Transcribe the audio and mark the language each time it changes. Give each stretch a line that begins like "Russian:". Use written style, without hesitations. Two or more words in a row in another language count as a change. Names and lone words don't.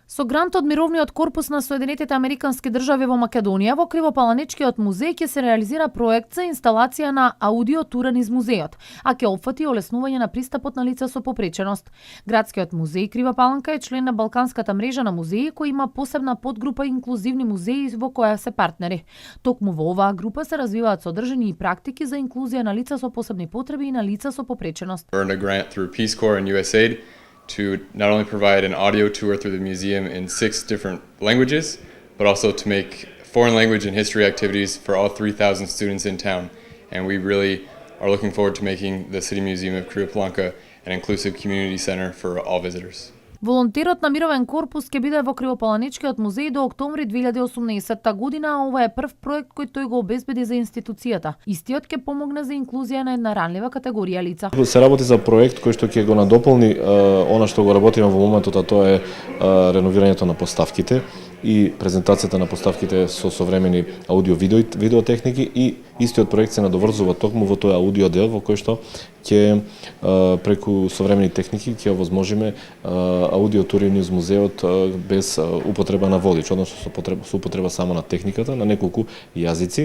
Macedonian: Со грант од Мировниот корпус на Соединетите Американски држави во Македонија, во Кривопаланичкиот музеј ќе се реализира проект за инсталација на аудио тура низ музејот, а ќе опфати олеснување на пристапот на лица со попреченост. Градскиот музеј Крива Паланка е член на Балканската мрежа на музеи кој има посебна подгрупа инклузивни музеи во која се партнери. Токму во оваа група се развиваат содржини и практики за инклузија на лица со посебни потреби и на лица со попреченост.
English: Earned a grant through Peace Corps and USAID to not only provide an audio tour through the museum in 6 different languages, but also to make foreign language and history activities for all 3,000 students in town. And we really are looking forward to making the City Museum of Kriva Palanka an inclusive community center for all visitors.
Macedonian: Волонтерот на Мировен корпус ќе биде во Кривопаланичкиот музеј до октомври 2018 година, а ова е прв проект кој тој го обезбеди за институцијата. Истиот ќе помогне за инклузија на една ранлива категорија лица. Се работи за проект кој што ќе го надополни она што го работиме во моментот, а тоа е реновирањето на поставките и презентацијата на поставките со современи аудио видео техники, и истиот проект се надоврзува токму во тој аудио дел во кој што ќе преку современи техники ќе овозможиме аудио тури низ музеот без употреба на водич, односно со употреба само на техниката на неколку јазици.